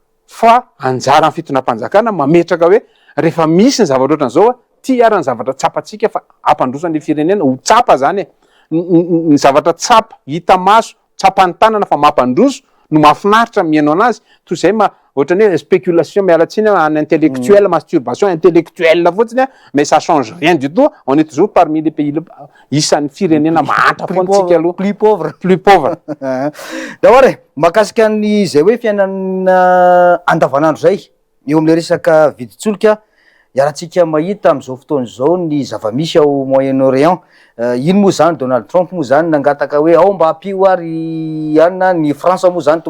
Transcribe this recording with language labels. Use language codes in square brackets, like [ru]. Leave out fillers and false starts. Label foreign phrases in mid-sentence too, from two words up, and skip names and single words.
[mg] fa anjara ny fitonam-panjakana mametraka hoe rehefa misy ny zavatra ohatran'izao a ty ara ny zavatra tsapatsika fa ampandrosan'ny firenena ho tsapa zany ny zavatra tsapa hita maso tsapany tanana fa mampandroso no mahafinaritra mihainao anazy toy izay ohatrany hoe spéculation mialatsiny [fr] en intellectuel masturbation intellectuelle [mg] fotsiny [fr] mais ça change rien du tout on est toujours parmi les pays [mg] isan'ny firenena mahatra foantsika aloha [fr] plus pauvre [mg] dahory mahakasika ny zay hoe fiainana andavanandro zay eo am'le resaka viditsolika iaratsika mahita am'izao fotoana zao ny zavamisy ao Moyen-Orient ino moa zany Donald Trump moa zany nangataka hoe ao mba hampio ary anina ny Frantsa moa zany tonga